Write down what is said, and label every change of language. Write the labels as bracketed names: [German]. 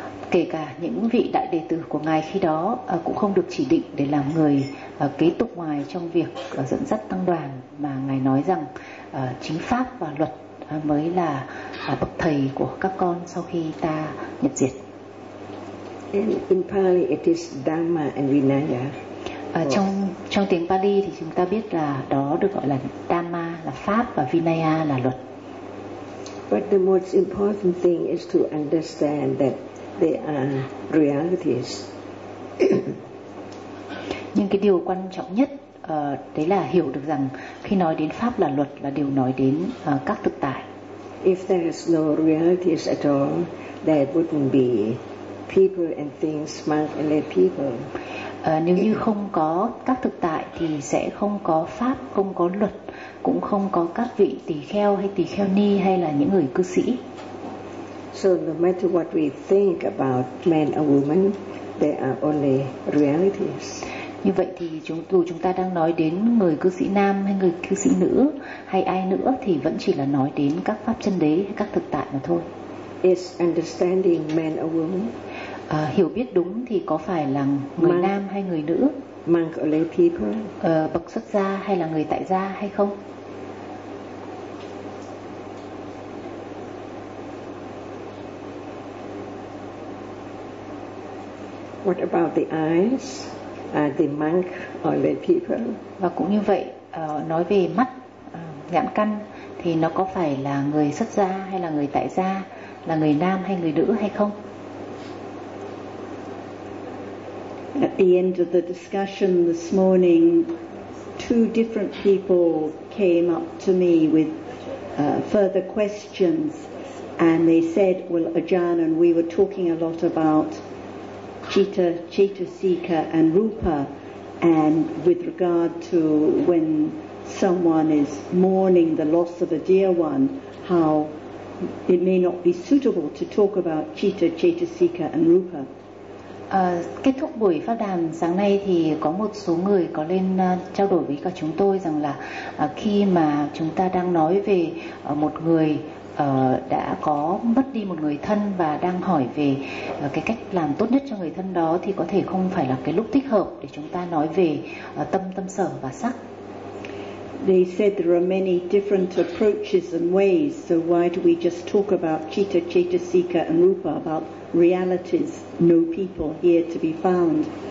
[Vietnamese] Kể cả những vị đại đệ tử của Ngài khi đó cũng không được chỉ định để làm người kế tục Ngài trong việc dẫn dắt tăng đoàn, mà Ngài nói rằng chính pháp và luật mới là bậc thầy của các con sau khi ta nhập diệt. [English] And in Pali it is Dhamma and Vinaya. [Vietnamese] Trong tiếng Pali thì chúng ta biết là đó được gọi là Dhamma là pháp và Vinaya là luật. [English] But the most important thing is to understand that they are realities. [Vietnamese] Nhưng cái điều quan trọng nhất đấy là hiểu được rằng khi nói đến pháp là luật là điều nói đến các thực tại. [English] If there is no realities at all, there wouldn't be people and things, monk and lay people. [Vietnamese] Nếu như không có các thực tại thì sẽ không có pháp, không có luật, cũng không có các vị tỳ kheo hay tỳ kheo ni hay là những người cư sĩ. [English] So no matter what we think about man or woman, they are only realities. [Vietnamese] Như vậy thì dù chúng ta đang nói đến người cư sĩ nam hay người cư sĩ nữ hay ai nữa thì vẫn chỉ là nói đến các pháp chân đế hay các thực tại mà thôi. [English] Is understanding man or woman? [Vietnamese] Hiểu biết đúng thì có phải là người [English] monk, [Vietnamese] nam hay người nữ? [English] Monk or lay people? [Vietnamese] Bậc xuất gia hay là người tại gia hay không? [English] What about the eyes? Are they monk or lay people? [Vietnamese] Và cũng như vậy, nói về mắt, nhãn căn thì nó có phải là người xuất gia hay là người tại gia, là người nam hay người nữ hay không? [English] At the end of the discussion this morning, two different people came up to me with further questions, and they said, "Well, Ajahn, and we were talking a lot about Chitta, Chetasika and Rupa, and with regard to when someone is mourning the loss of a dear one, how it may not be suitable to talk about Chitta, Chetasika and Rupa. [Vietnamese] Kết thúc buổi pháp đàm sáng nay thì có một số người có lên trao đổi với cả chúng tôi rằng là khi mà chúng ta đang nói về một người đã có mất đi một người thân và đang hỏi về cái cách làm tốt nhất cho người thân đó thì có thể không phải là cái lúc thích hợp để chúng ta nói về tâm, tâm sở và sắc. [English] They said there are many different approaches and ways, so why do we just talk about Chitta, Chetasika and Rupa, about realities, no people here to be found.